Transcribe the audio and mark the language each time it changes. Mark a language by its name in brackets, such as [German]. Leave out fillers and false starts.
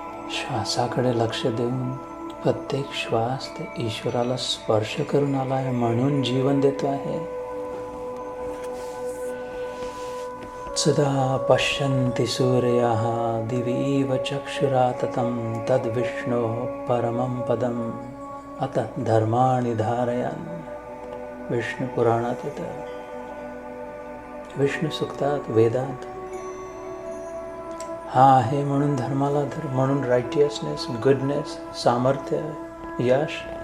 [Marathi] श्वासाकडे लक्ष देऊन प्रत्येक श्वास ते ईश्वराला स्पर्श करून आला आहे म्हणून जीवन देतो आहे. [Sanskrit] सदा पश्यन्ति सूर्याः दिवीव चक्षुराततं तद्विष्णोः परमं पदम् अतः धर्माणि धारयन्. [Marathi] विष्णू पुराणात येतं, विष्णू सुक्तात, वेदात. हा आहे म्हणून धर्माला धर्म, म्हणून रायटियसनेस, गुडनेस, सामर्थ्य, यश.